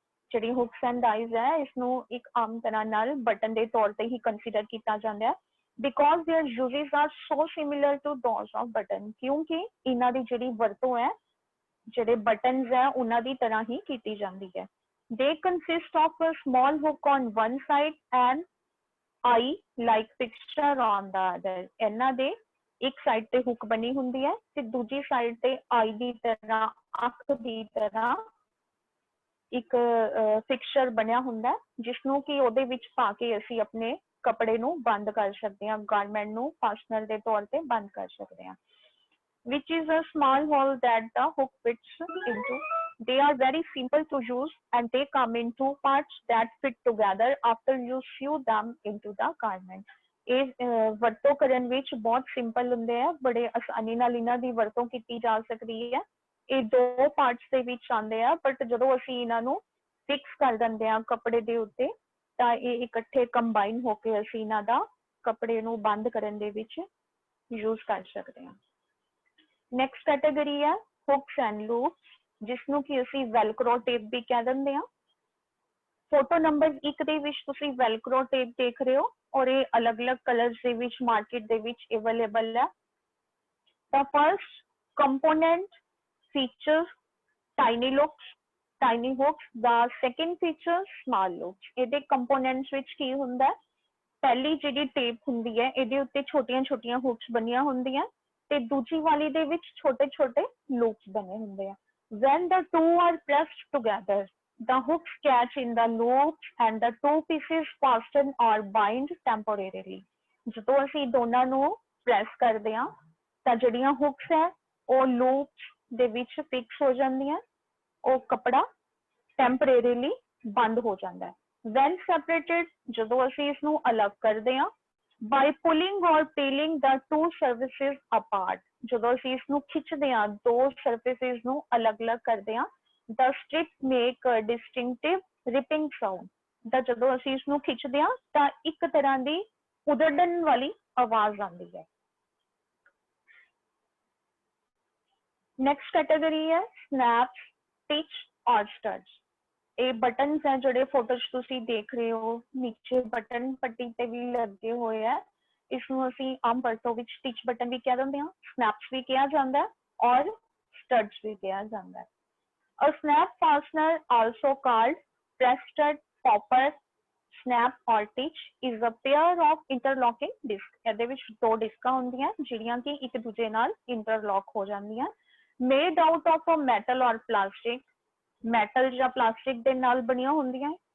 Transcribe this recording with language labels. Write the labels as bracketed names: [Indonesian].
[Punjabi] ਜਿਹੜੀ ਹੁਕਸ and eyes ਹੈ, ਇਸਨੂੰ ਇੱਕ ਆਮ ਤਰ੍ਹਾਂ ਨਾਲ ਬਟਨ ਦੇ ਤੌਰ ਤੇ ਹੀ ਕੰਸੀਡਰ ਕੀਤਾ ਜਾਂਦਾ ਹੈ, [English] Because their uses are so similar to those of button. [Punjabi] ਕਿਉਂਕਿ ਇਹਨਾਂ ਦੀ ਜਿਹੜੀ ਵਰਤੋਂ ਹੈ, ਜਿਹੜੇ ਬਟਨਸ ਹੈ, ਉਹਨਾਂ ਦੀ ਤਰ੍ਹਾਂ ਹੀ ਕੀਤੀ ਜਾਂਦੀ ਹੈ। [English] They consist of a small hook on one side and eye-like fixture on the other. [Punjabi] ਇਹਨਾਂ ਦੇ ਇੱਕ ਸਾਈਡ ਤੇ ਹੁੱਕ ਬਣੀ ਹੁੰਦੀ ਹੈ ਤੇ ਦੂਜੀ ਸਾਈਡ ਤੇ ਆਈ ਦੀ ਤਰ੍ਹਾਂ, ਅੱਖ ਦੀ ਤਰ੍ਹਾਂ ਇੱਕ ਫਿਕਸਚਰ ਬਣਿਆ ਹੁੰਦਾ, ਜਿਸ ਨੂੰ ਕਿ ਉਹਦੇ ਵਿੱਚ ਪਾ ਕੇ ਅਸੀਂ ਆਪਣੇ ਕੱਪੜੇ ਨੂੰ ਬੰਦ ਕਰ ਸਕਦੇ ਹਾਂ, ਗਾਰਮੈਂਟ ਨੂੰ ਫਾਸਟਨਰ ਦੇ ਤੌਰ ਤੇ ਬੰਦ ਕਰ ਸਕਦੇ ਹਾਂ। [English] Which is a small hole that the hook fits into. They are very simple to use and they come in two parts that fit together after you sew them into the garment. [Punjabi] ਇਹ ਵਰਤੋਂ ਕਰਨ ਵਿੱਚ ਬਹੁਤ simple ਹੁੰਦੇ ਆ, ਬੜੇ ਆਸਾਨੀ ਨਾਲ ਇਹਨਾਂ ਦੀ ਵਰਤੋਂ ਕੀਤੀ ਜਾ ਸਕਦੀ ਹੈ। ਇਹ ਦੋ ਪਾਰਟਸ ਦੇ ਵਿੱਚ ਆਉਂਦੇ ਆ, ਬਟ ਜਦੋਂ ਅਸੀਂ ਇਹਨਾਂ ਨੂੰ ਫਿਕਸ ਕਰ ਦਿੰਦੇ ਆ ਕੱਪੜੇ ਦੇ ਉੱਤੇ, ਤਾਂ ਇਹ ਇਕੱਠੇ ਕੰਬਾਈਨ ਹੋ ਕੇ ਅਸੀਂ ਇਹਨਾਂ ਦਾ ਕੱਪੜੇ ਨੂੰ ਬੰਦ ਕਰਨ ਦੇ ਵਿੱਚ ਯੂਜ਼ ਕਰ ਸਕਦੇ ਹਾਂ। ਨੈਕਸਟ ਕੈਟਾਗਰੀ ਹੈ ਹੁਕਸ ਐਂਡ ਲੂਪਸ, ਜਿਸਨੂੰ ਕਿ ਅਸੀਂ ਵੈਲਕਰੋ ਟੇਪ ਵੀ ਕਹਿ ਦਿੰਦੇ ਹਾਂ। ਫੋਟੋ ਨੰਬਰ 1 ਦੇ ਵਿੱਚ ਤੁਸੀਂ ਵੈਲਕਰੋ ਟੇਪ ਦੇਖ ਰਹੇ ਹੋ, ਔਰ ਇਹ ਅਲੱਗ-ਅਲੱਗ ਕਲਰਸ ਦੇ ਵਿੱਚ ਮਾਰਕੀਟ ਦੇ ਵਿੱਚ ਅਵੇਲੇਬਲ ਹੈ। [English] The first component features tiny loops, tiny hooks. The second features small loops. [Punjabi] ਇਹਦੇ ਕੰਪੋਨੈਂਟਸ ਵਿੱਚ ਕੀ ਹੁੰਦਾ ਹੈ? ਪਹਿਲੀ ਜਿਹੜੀ ਟੇਪ ਹੁੰਦੀ ਹੈ, ਇਹਦੇ ਉੱਤੇ ਛੋਟੀਆਂ-ਛੋਟੀਆਂ ਹੁਕਸ ਬਣੀਆਂ ਹੁੰਦੀਆਂ ਤੇ ਦੂਜੀ ਵਾਲੀ ਦੇ ਵਿੱਚ ਛੋਟੇ-ਛੋਟੇ ਲੂਪਸ ਬਣੇ ਹੁੰਦੇ ਆ। [English] When the two are pressed together, the hooks catch in the loops and the two pieces fasten or bind temporarily. [Punjabi] ਜਦੋਂ ਅਸੀਂ ਦੋਨਾਂ ਨੂੰ ਪ੍ਰੈਸ ਕਰਦੇ ਹਾਂ ਤਾਂ ਜਿਹੜੀਆਂ ਹੁਕਸ ਹੈ ਉਹ ਲੂਪਸ ਦੇ ਵਿੱਚ ਫਿਕਸ ਹੋ ਜਾਂਦੀਆਂ, ਉਹ ਕੱਪੜਾ ਟੈਂਪਰੇਰੀਲੀ ਬੰਦ ਹੋ ਜਾਂਦਾ ਹੈ। [English] When separated, [Punjabi] ਜਦੋਂ ਅਸੀਂ ਇਸ ਨੂੰ ਅਲੱਗ ਕਰਦੇ ਹਾਂ, [English] by pulling or peeling the two surfaces apart, [Punjabi] ਜਦੋਂ ਅਸੀਂ ਇਸ ਨੂੰ ਖਿੱਚਦੇ ਹਾਂ, ਦੋ ਸਰਫੇਸਿਸ ਨੂੰ ਅਲੱਗ-ਅਲੱਗ ਕਰਦੇ ਹਾਂ, [English] the strip make a distinctive ripping sound. [Punjabi] ਤਾਂ ਜਦੋਂ ਅਸੀਂ ਇਸ ਨੂੰ ਖਿੱਚਦੇ ਹਾਂ ਤਾਂ ਇੱਕ ਤਰ੍ਹਾਂ ਦੀ ਉਧੜਨ ਵਾਲੀ ਆਵਾਜ਼ ਆਉਂਦੀ ਹੈ। ਨੈਕਸਟ ਕੈਟਾਗਰੀ ਹੈ ਸਨੈਪਸ, ਸਟਿਚ ਔਰ ਸਟਡਸ। ਇਹ ਬਟਨਸ ਹੈ ਜਿਹੜੇ ਫੋਟੋ 'ਚ ਤੁਸੀਂ ਦੇਖ ਰਹੇ ਹੋ, ਨੀਚੇ ਬਟਨ ਪੱਟੀ ਤੇ ਵੀ ਲੱਗੇ ਹੋਏ ਆ। ਇਸਨੂੰ ਅਸੀਂ ਆਮ ਵਰਤੋਂ ਵਿੱਚ ਸਟਿਚ ਬਟਨ ਵੀ ਕਹਿ ਦਿੰਦੇ ਹਾਂ, ਸਨੈਪਸ ਵੀ ਕਿਹਾ ਜਾਂਦਾ ਹੈ ਔਰ ਸਟਡਸ ਵੀ ਕਿਹਾ ਜਾਂਦਾ ਹੈ। [English] A snap fastener, also called press stud, popper, snap or stitch, is a pair of interlocking discs. [Punjabi] ਇਹਦੇ ਵਿੱਚ ਦੋ ਡਿਸਕਾਂ ਹੁੰਦੀਆਂ ਜਿਹੜੀਆਂ ਕਿ ਇੱਕ ਦੂਜੇ ਨਾਲ ਇੰਟਰਲੌਕ ਹੋ ਜਾਂਦੀਆਂ। [English] Made out of a metal or plastic, [Punjabi] metal ਜਾਂ plastic ਦੇ ਨਾਲ ਬਣੀਆਂ ਹੁੰਦੀਆਂ।